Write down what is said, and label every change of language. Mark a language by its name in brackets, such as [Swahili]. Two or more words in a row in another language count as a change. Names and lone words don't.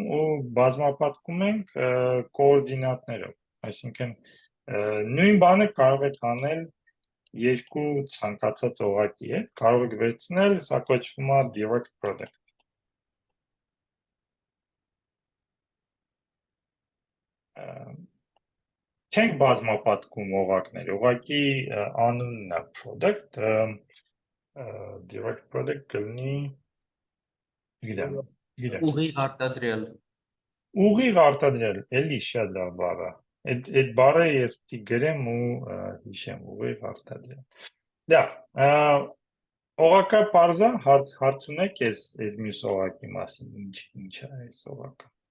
[Armenian] ու բազմապատկում ենք կոորդինատներով, այսինքն նույն բանը կարող եք անել երկու ցանկացած օղակի հետ, կարող եք վերցնել, սա կոչվում է [English] direct product։ [Armenian] Չենք բազմապատկում օղակներ, օղակի անունն է product, [English] direct product [Armenian] կլինի, գիտեմ, ուղիղ արտադրյալ։ Ուղիղ արտադրյալ, էլի շատ լավ բառ է։ Այդ բառը ես պիտի գրեմ ու հիշեմ, ուղիղ արտադրյալ։ Լավ, օղակը պարզ է, հարց ունեք այս մյուս օղակի մասին, ինչ է այս օղակը։